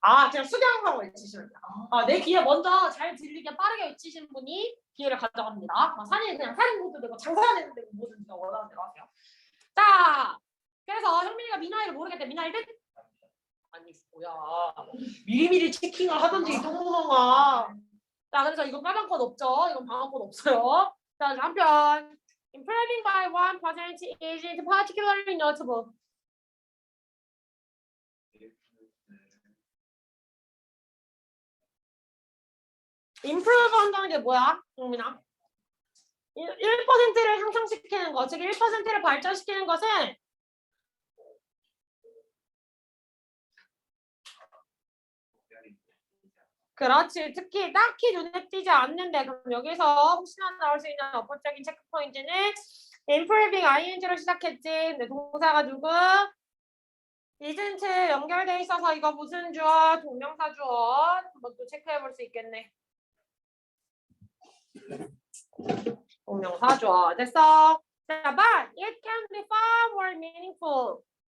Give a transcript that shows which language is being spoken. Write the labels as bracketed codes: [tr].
[ko] 그냥 수경하고 외치시면 돼요. 내 귀에 먼저 잘 들리게 빠르게 외치시는 분이 기회를 가져갑니다. 산이 그냥 사는 것도 되고 장사하는 데도 뭐든지 원하는 대로 하세요. 자, 그래서 현민이가 미나이를 모르겠대. 미나이 뜻? 아니 뭐야. 미리미리 체킹을 하던지 똥구멍아. 자, 그래서 이건 까방권 없죠. 이건 방어권 없어요. 자, 한편 [en] improving by 1% isn't particularly notable. [ko] improve 한다는 게 뭐야? 용민아? 1%를 향상시키는 것, 즉 1%를 발전시키는 것은 그렇지. 특히 딱히 눈에 띄지 않는데 그럼 여기서 혹시나 나올 수 있는 어법적인 체크 포인트는 improving ing로 시작했지. 근데 동사가 누구? isn't 연결돼 있어서 이거 무슨 주어? 동명사 주어. 한번 또 체크해 볼 수 있겠네. 동명사 주어. 됐어. 자, [en] but it can be far more meaningful.